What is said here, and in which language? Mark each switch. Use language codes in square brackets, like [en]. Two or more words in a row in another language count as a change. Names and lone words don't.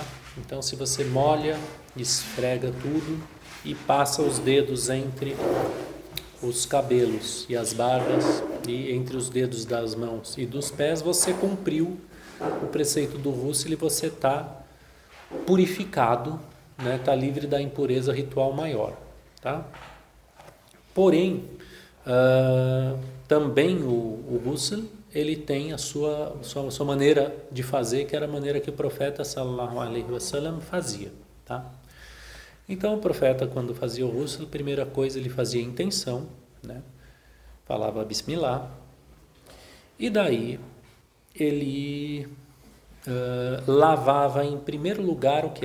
[pt] Então, se você molha, esfrega tudo e passa os dedos entre os cabelos e as barbas e entre os dedos das mãos e dos pés, você cumpriu o preceito do ghusl e você está purificado, né? Está livre da impureza ritual maior, tá? Porém, também o ghusl, ele tem a sua maneira de fazer, que era a maneira que o profeta [ar] صلى الله عليه وسلم [pt] fazia, tá? Então o profeta, quando fazia o ghusl, a primeira coisa ele fazia intenção, né? Falava Bismillah, e daí ele lavava em primeiro lugar o que?